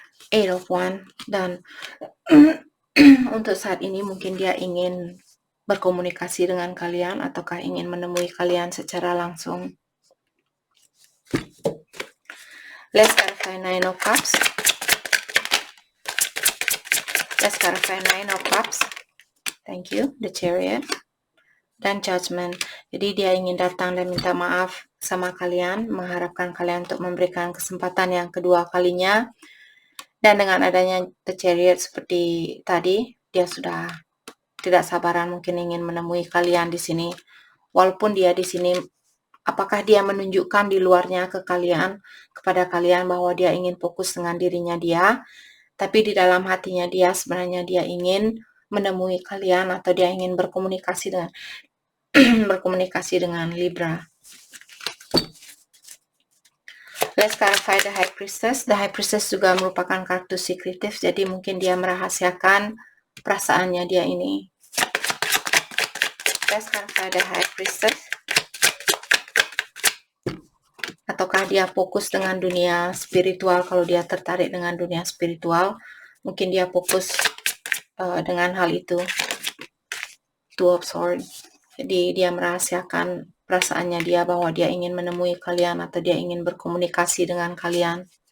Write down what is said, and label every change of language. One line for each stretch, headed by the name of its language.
English: Eight of Wands.
Indonesian: Dan untuk saat ini mungkin dia ingin berkomunikasi dengan kalian, ataukah ingin menemui kalian secara langsung.
English: Let's clarify Nine of Cups. Let's clarify Nine of Cups. Thank you. The Chariot. Dan Judgment.
Indonesian: Jadi dia ingin datang dan minta maaf sama kalian, mengharapkan kalian untuk memberikan kesempatan yang kedua kalinya. Dan dengan adanya The Chariot seperti tadi, dia sudah tidak sabaran mungkin ingin menemui kalian di sini. Walaupun dia di sini, apakah dia menunjukkan di luarnya ke kalian, kepada kalian bahwa dia ingin fokus dengan dirinya dia, tapi di dalam hatinya dia sebenarnya dia ingin menemui kalian atau dia ingin berkomunikasi dengan berkomunikasi dengan Libra.
English: Let's clarify the High Priestess.
Indonesian: The High Priestess juga merupakan kartu sekretif, jadi mungkin dia merahasiakan perasaannya dia ini.
English: Let's clarify the High Priestess.
Indonesian: Ataukah dia fokus dengan dunia spiritual? Kalau dia tertarik dengan dunia spiritual, mungkin dia fokus dengan hal itu. Two of Swords. Jadi dia merahasiakan perasaannya dia bahwa dia ingin menemui kalian atau dia ingin berkomunikasi dengan kalian.